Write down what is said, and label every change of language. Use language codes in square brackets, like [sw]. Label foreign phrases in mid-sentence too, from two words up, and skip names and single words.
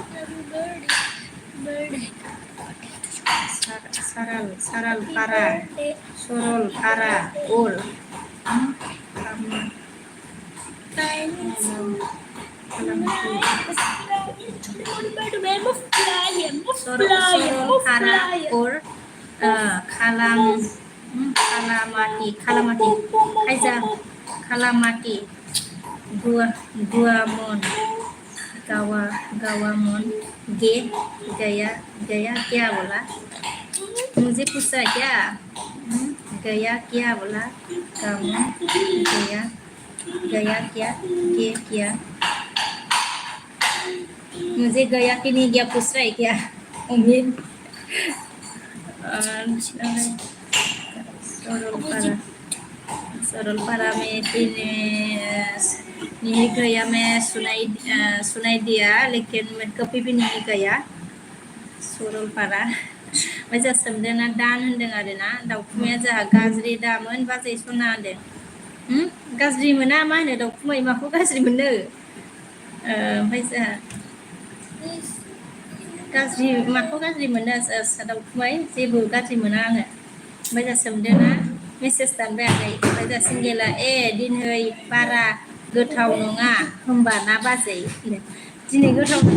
[brx] सरलपारा उल सरलपारा उल खालामाति खायजा खालामाति गुआमन [hi] गावामन गया क्या बोला मुझे पूछा क्या गया क्या बोला गामन गया क्या मुझे गया कि नहीं गया पूछ रहा है क्या उम्मीद सरलपारा में नहीं गया मैं सुनाई दिया लेकिन मैं कभी भी नहीं गया [brx] सरलपारा ओमफ्राय जोंहा सोमदोना दान होनदों आरो ना दाउखुमैया जोंहा गाज्रि दामोन बाजै सना होनदों गाज्रि मोना मा होनो दाउखुमै माखौ गाज्रि मोनो ओमफ्राय जोंहा माखौ गाज्रि मोनो दाउखुमै जेबो गाज्रि मोना आङो ओमफ्राय जोंहा सोमदोना मेसेज दानबायाखै ओमफ्राय जोंहा सिंगेला दिनै बारा गोथाव नङा होमबा ना बाजै दिनै गोथाव